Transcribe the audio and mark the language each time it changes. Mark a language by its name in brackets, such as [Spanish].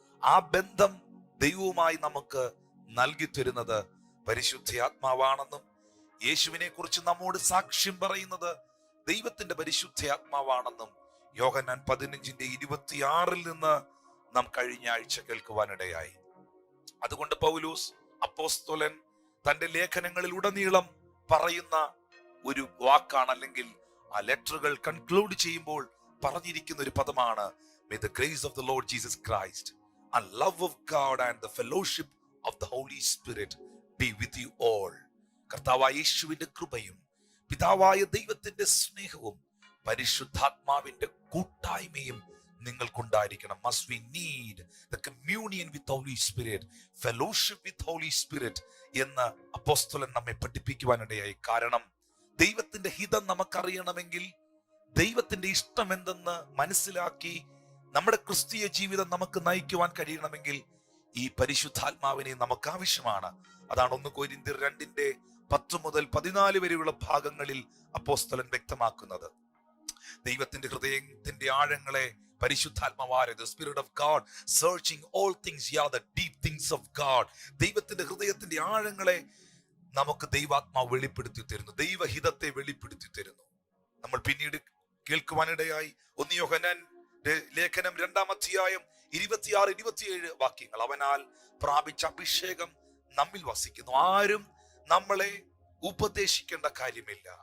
[Malayalam] ആ ബന്ധം ദൈവവുമായി നമുക്ക് നൽകി തരുന്നത് പരിശുദ്ധാത്മാവാണെന്നും യേശുവിനെ കുറിച്ച് നമ്മോട് സാക്ഷ്യം പറയുന്നത് ദൈവത്തിന്റെ പരിശുദ്ധാത്മാവാണെന്നും യോഹന്നാൻ 15:26 നിന്ന് നാം കഴിഞ്ഞ ആഴ്ച കേൾക്കുവാനിടയായി. അതുകൊണ്ട് പൗലോസ് അപ്പോസ്തലൻ തന്റെ ലേഖനങ്ങളിൽ ഉടനീളം പറയുന്ന ഒരു വാക്കാണ്, അല്ലെങ്കിൽ ആ ലെറ്ററുകൾ കൺക്ലൂഡ് ചെയ്യുമ്പോൾ പറഞ്ഞിരിക്കുന്ന ഒരു പദമാണ്, [English] May the grace of the Lord Jesus Christ and love of God and the fellowship of the Holy Spirit be with you all. [Malayalam] കർത്താവായ യേശുവിന്റെ കൃപയും പിതാവായ ദൈവത്തിന്റെ സ്നേഹവും പരിശുദ്ധാത്മാവിന്റെ കൂട്ടായ്മയും നിങ്ങൾക്കുണ്ടായിരിക്കണം. [English] Must we need the communion with Holy Spirit, fellowship with Holy Spirit [Malayalam] എന്ന് അപ്പോസ്തലൻ നമ്മെ പഠിപ്പിക്കുവാനിടയായി. കാരണം ദൈവത്തിന്റെ ഹിതം നമുക്കറിയണമെങ്കിൽ, ദൈവത്തിന്റെ ഇഷ്ടം എന്തെന്ന് മനസ്സിലാക്കി നമ്മുടെ ക്രിസ്തീയ ജീവിതം നമുക്ക് നയിക്കുവാൻ കഴിയണമെങ്കിൽ ഈ പരിശുദ്ധാത്മാവിനെ നമുക്ക് ആവശ്യമാണ്. അതാണ് 1 കൊരിന്ത്യർ 2:10 മുതൽ 14 വരെയുള്ള ഭാഗങ്ങളിൽ അപ്പോസ്തലൻ വ്യക്തമാക്കുന്നത്. ദൈവത്തിന്റെ ഹൃദയത്തിന്റെ ആഴങ്ങളെ പരിശുദ്ധാത്മാവായ [English] the Spirit of God searching all things, yeah, the deep things of God. [Malayalam] ദൈവത്തിന്റെ ഹൃദയത്തിന്റെ ആഴങ്ങളെ നമുക്ക് ദൈവാത്മാവ് വെളിപ്പെടുത്തി തരുന്നു, ദൈവഹിതത്തെ വെളിപ്പെടുത്തി തരുന്നു. നമ്മൾ പിന്നീട് കേൾക്കുവാനിടയായി 1 യോഹന്നാൻ ലേഖനം 2-ാം അധ്യായം 26-27 വാക്യങ്ങൾ. അവനാൽ പ്രാപിച്ച അഭിഷേകം നമ്മിൽ വസിക്കുന്നു, ആരും നമ്മളെ ഉപദേശിക്കേണ്ട കാര്യമില്ല.